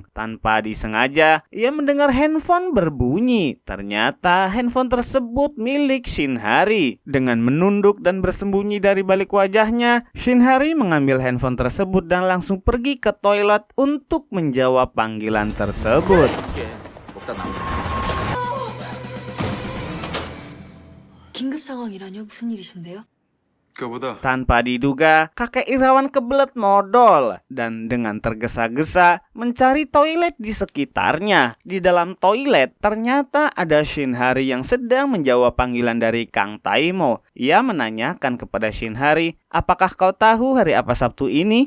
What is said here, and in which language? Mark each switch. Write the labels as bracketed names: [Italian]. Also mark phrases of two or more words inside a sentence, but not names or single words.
[Indonesian] Tanpa disengaja, ia mendengar handphone berbunyi. Ternyata handphone tersebut milik Shinhari. Dengan menunduk dan bersembunyi dari balik wajahnya, Shinhari mengambil handphone telepon tersebut dan langsung pergi ke toilet untuk menjawab panggilan tersebut. [Korean] 긴급 상황이라뇨? 무슨 일이신데요? 그거보다 [Indonesian] Tanpa diduga, kakek Irawan kebelet modal dan dengan tergesa-gesa mencari toilet di sekitarnya. Di dalam toilet ternyata ada Shinhari yang sedang menjawab panggilan dari Kang Taimo. Ia menanyakan kepada Shinhari, "Apakah kau tahu hari apa Sabtu ini?"